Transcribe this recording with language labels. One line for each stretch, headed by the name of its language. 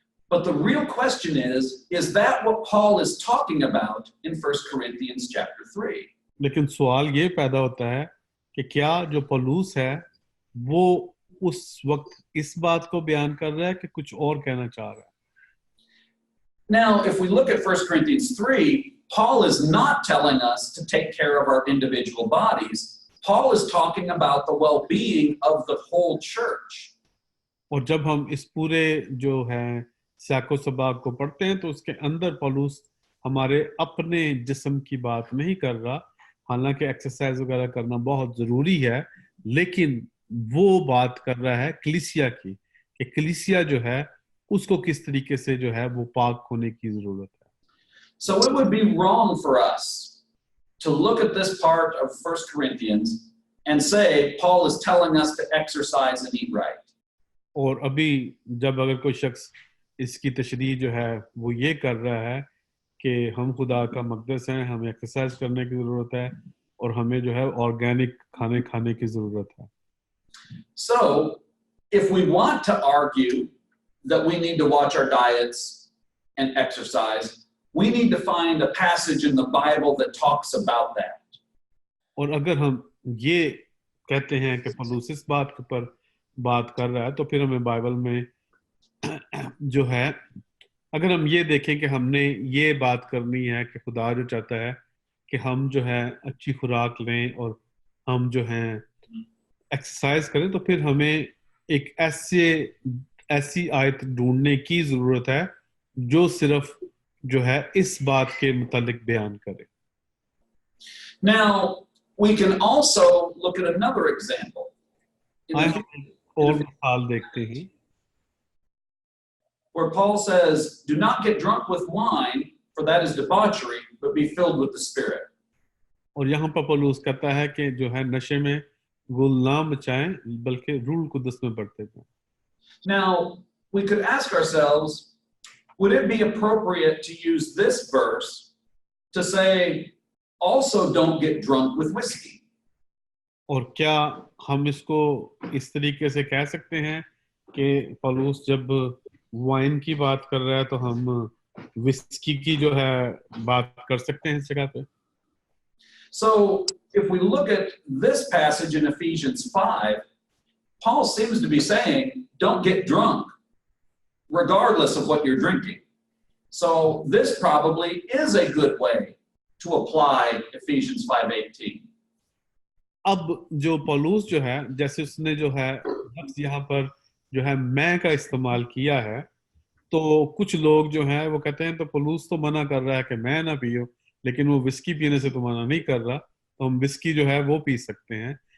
English: But the real question is that what Paul is talking about in 1 Corinthians chapter 3?
Hindi: लेकिन सवाल ये पैदा होता है कि क्या जो पौलुस है वो उस वक्त इस बात को बयान कर रहा है कि कुछ और कहना चाह रहा है?
English: Now, if we look at 1 Corinthians 3, Paul is not telling us to take care of our individual bodies. Paul is talking about the well-being of the whole church.
Hindi: और जब हम इस पूरे जो है साको सबाक को पढ़ते हैं तो उसके अंदर पौलुस हमारे अपने जिस्म की बात नहीं कर रहा, हालांकि एक्सरसाइज वगैरह करना बहुत ज़रूरी है, लेकिन वो बात कर रहा है कलीसिया की कि कलीसिया जो है उसको किस तरीके से जो है वो पाक होने की ज़रूरत है।
English: So it would be wrong for us to look at this part of 1 Corinthians and say Paul is telling us to exercise and eat right.
Hindi: और अभी जब अगर कोई शख्स इसकी तशरीह जो है वो ये कर रहा है कि हम खुदा का मक़दस हैं, हमें एक्सरसाइज करने की ज़रूरत है और हमें जो है ऑर्गेनिक खाने खाने की ज़रूरत है।
English: So if we want to argue that we need to watch our diets and exercise, we need to find a passage in the Bible that talks about that.
Hindi: और अगर हम ये कहते हैं कि पौलुस इस बात पर बात कर रहा है तो फिर हमें बाइबल में जो है अगर हम ये देखें कि हमने ये बात करनी है कि खुदा जो चाहता है कि हम जो है अच्छी खुराक लें और हम जो है एक्सरसाइज करें, तो फिर हमें एक ऐसी आयत ढूंढने की जरूरत है जो सिर्फ जो है इस बात के मुतालिक बयान करे।
English: Now, we can also look at another example.
Hindi: और मिसाल देखते हैं।
English: where Paul says, do not get drunk with wine, for that is debauchery, but be filled with the Spirit.
Hindi: और यहाँ पर पौलुस कहता है कि जो है नशे में गुल ना मचाएं बल्कि रूल कुदस में बढ़ते थे.
English: Now, we could ask ourselves, would it be appropriate to use this verse to say, also don't get drunk with whiskey?
Hindi: और क्या हम इसको इस तरीके से कह सकते हैं कि पौलुस जब वाइन की बात कर रहा है तो हम विस्की की जो है बात कर सकते हैं इस जगह पे?
English: So, if we look at this passage in Ephesians 5, Paul seems to be saying, don't get drunk, regardless of what you're drinking. So, this probably is a good way to apply Ephesians 5:18.
Hindi: अब जो पौलुस जो है जैसे उसने जो है लफ्ज़ यहाँ पर जो है मैं का इस्तेमाल किया है, तो कुछ लोग जो हैं वो कहते हैं तो पौलुस तो मना कर रहा है कि मैं ना पियो, लेकिन वो विस्की पीने से तो मना नहीं कर रहा, तो हम विस्की जो है वो पी सकते हैं.